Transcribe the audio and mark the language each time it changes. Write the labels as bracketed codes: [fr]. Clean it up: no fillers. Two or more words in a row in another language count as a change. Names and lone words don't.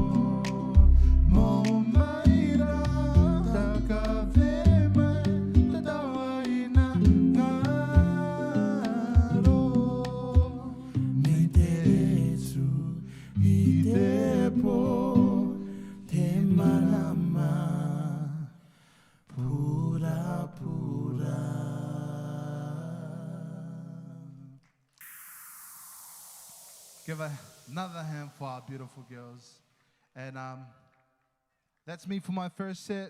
[rar] Mo mai rā takawe mai, tō taua ina ngaro. Me te esu I te po, te marama, pura pura. [en] Give another hand for our beautiful girls. And that's me for my first set.